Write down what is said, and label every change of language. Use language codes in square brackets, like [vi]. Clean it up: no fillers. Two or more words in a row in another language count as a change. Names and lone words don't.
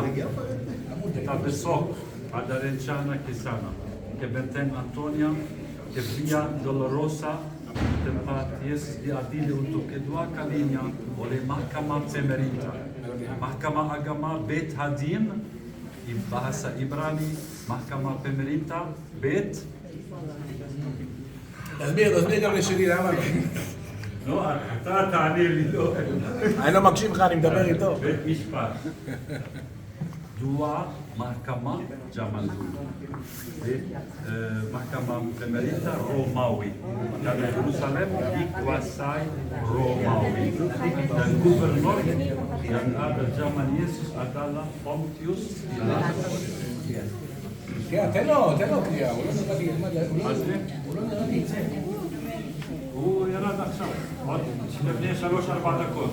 [id] Kita besok ada rencana ke sana, ke benteng Antonia, ke Via Dolorosa, tempat Yesus diadili untuk kedua kalinya oleh Mahkamah Pemerintah. Mahkamah Agama [he] Bet Hadin, [id] bahasa Ibrani, Mahkamah Pemerintah Bet. [he] תסביר גם לשלי, למה לא? לא, אתה תענה לי, לא. אני לא מקשיב לך, אני מדבר איתו. בית משפט. [id] Dua mahkamah zaman dulu. Mahkamah Pemerintah Romawi. Dan Yerusalem dikuasai Romawi. Dan gubernur yang ada zaman Yesus adalah Pontius Pilatus. [he] תן לו קריאה, הוא לא נראה לי, הוא לא נראה לי. הוא ירד עכשיו, עוד לפני 3-4 דקות.